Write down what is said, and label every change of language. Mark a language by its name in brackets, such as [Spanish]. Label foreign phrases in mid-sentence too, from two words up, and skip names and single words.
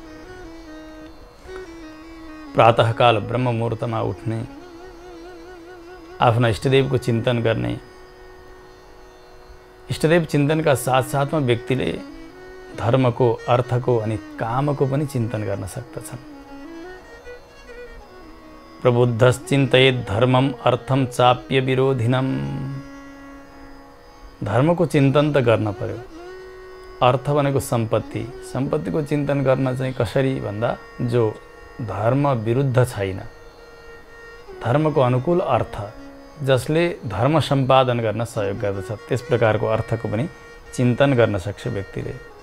[Nepali] प्रातःकाल ब्रह्म मुहूर्तमा उठ्ने, आफ्ना इष्टदेवको चिन्तन गर्ने, इष्टदेव चिन्तनका साथसाथमा व्यक्तिले धर्मको, अर्थको अनि कामको पनि चिन्तन गर्न सक्दछन्। [Sanskrit] प्रबुद्धश्चिन्तयेत् धर्मम अर्थम चाप्य विरोधिनम। [Nepali] धर्मको चिन्तन त गर्न पर्यो। अर्थ भनेको सम्पत्ति, सम्पत्तिको चिन्तन गर्न चाहिँ कसरी भन्दा जो धर्म विरुद्ध छैन, धर्मको अनुकूल अर्थ, जसले धर्म सम्पादन गर्न सहयोग गर्दछ, त्यस प्रकारको अर्थको पनि चिन्तन गर्न सक्छ व्यक्तिले।